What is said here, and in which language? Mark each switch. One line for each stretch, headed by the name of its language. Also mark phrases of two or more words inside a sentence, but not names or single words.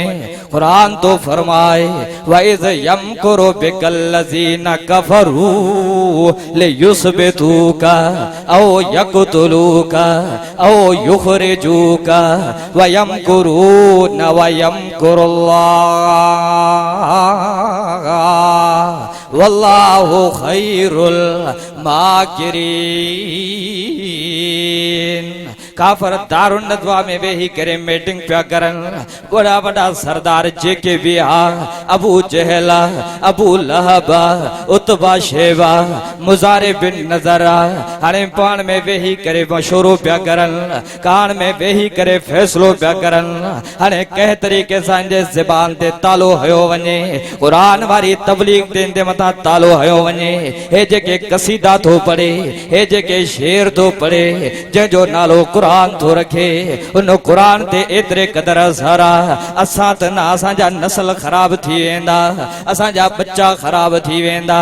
Sindhi: कुरान तो फरमाए,
Arabic: وإذ يمكر بك الذين كفروا ليثبتوك أو يقتلوك أو يخرجوك ويمكرون ويمكر الله والله خير الماكرين.
Sindhi: काफर दारुन नदवा में वेही करे मीटिंग पिया करन, बड़ा बड़ा सरदार जेके भी आ, अबू जहल, अबू लहब, उतबा शेबा, मुजारे बिन नजरा, हाणे पाण में वेही करे मशवरो पिया करन, कान में वेही करे फैसलो पिया करन। हाणे कंहिं तरीक़े सां जे ज़बान ते तालो हयो वञे, कुरान वारी तबलीग ते मथां तालो हयो वञे। हे जेके कसीदा थो पढ़े, हे जेके शेर थो पढ़े, जंहिंजो नालो कुरान तो रखे, उन कुरान ते एतरे कदर असर असां त न असांजा नस्ल खराब थी वेंदा, असांजा बच्चा खराब थी वेंदा।